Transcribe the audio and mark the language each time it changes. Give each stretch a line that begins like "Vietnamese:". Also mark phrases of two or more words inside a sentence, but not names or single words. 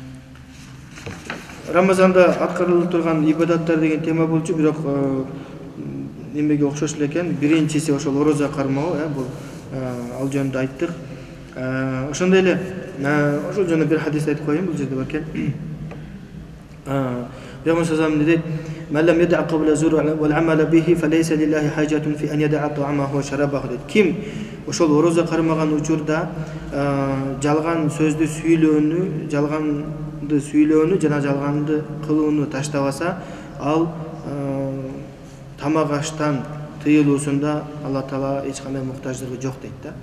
Kyrgyz: Рамазанда аткарылып турган ибадаттар деген тема болчу, бирок немеге окшош эле экен. Биринчиси ошол ороза кармоо, бул ал жөнүндө айттык. Ошондой эле ошол жөнүндө бир хадис айтып коеюн, бул жерде бар экен.
Arabic: Пейгамбар صلى الله عليه дейт: "من لم يدع قول الزور والعمل به فليس لله حاجة في أن يدع طعامه وشرابه."
Kyrgyz: дейт. Ким ошол ороза кармаган учурда жалган сөздү сүйлөөнү жана жалганды кылууну таштабаса, ал тамак аштан тыйылуусунда Алла Таала эч кандай муктаждыгы жок дейт да.